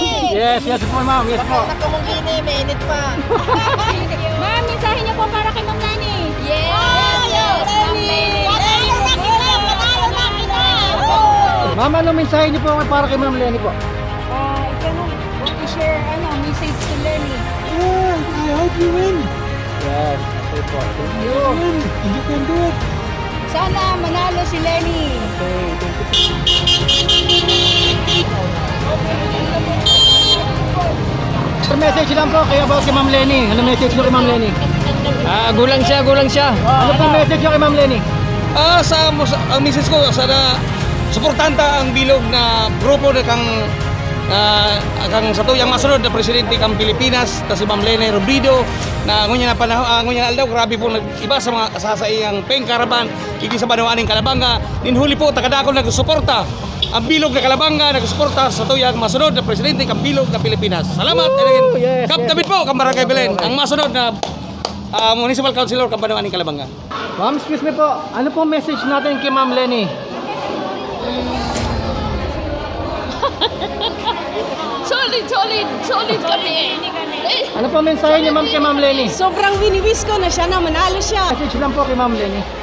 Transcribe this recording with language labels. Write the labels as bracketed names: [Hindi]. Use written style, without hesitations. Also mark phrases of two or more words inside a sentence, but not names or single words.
[Filipino] Yes, yes po ma'am, yes po. [Bikol] Nakamungkini, may init pa. [Filipino] Ma'am, mensahe niyo po para kay Ma'am Lenny. Yes! Yes! Ma'am Lenny! Panalo na kita! Panalo na kita! Ma'am, ano mensahe niyo po para kay Ma'am Lenny po? Ikaw mo, [English] i-share, message to Lenny. I hope you win. Yes, okay po. Thank you. You can do it. [Filipino] Sana manalo si Lenny. [English] Okay, thank you. [Filipino] Message lang po kay about kay Ma'am Lenny. Ano message niyo kay Ma'am Lenny? Gulang siya. Ano po message niyo kay Ma'am Lenny? [Bikol] Ang misis ko sana suportanta ang bilog na grupo na kang satuyang masunod na presidente kang Pilipinas ta si Ma'am LENIROBREDO na ngunya na panahon ngunya na aldaw grabe po nag-iba sa mga sasaiyang Caravan iki sa banawaaning Calabanga ninhuli po tagadakon nagsuporta ang bilog na Calabanga nagsuporta sa tuyang masunod na presidente kang bilog na Pilipinas. Salamat. [English] Yes, Kap yes, David yes. [Bikol] po kang Barangay Belen ang masunod na municipal councilor kang banawaaning Calabanga. [Filipino] Ma'am, [English] excuse me po. [Filipino] Ano po message natin kay Ma'am Lenny? Solid kami. Ano po mensahe niyo ma'am kay Ma'am Lenny? Sobrang winiwis ko na siya na manalo siya. Message lang po kay Ma'am Lenny.